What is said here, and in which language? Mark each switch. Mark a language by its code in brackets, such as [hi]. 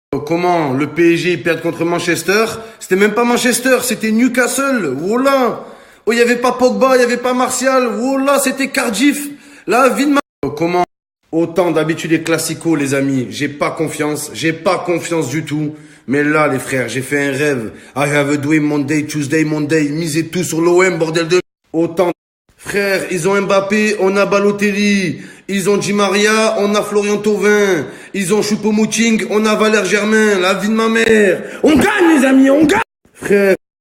[fr] Comment le PSG perd contre Manchester? C'était même pas Manchester, c'était Newcastle. Voilà. Oh, il y avait pas Pogba, il y avait pas Martial. Voilà, c'était Cardiff. La vie de ma... Comment? Autant d'habitude les classicos, les amis. J'ai pas confiance du tout. Mais là, les frères, j'ai fait un rêve. [en] I have a dream Monday, Tuesday, Monday. [fr] Misez tout sur l'OM, bordel de... Autant. Frère, ils ont Mbappé, on a Balotelli. Ils ont Di Maria, on a Florian Thauvin. Ils ont Choupo-Moting, on a Valère Germain. La vie de ma mère. On gagne, les amis, on gagne. Frère.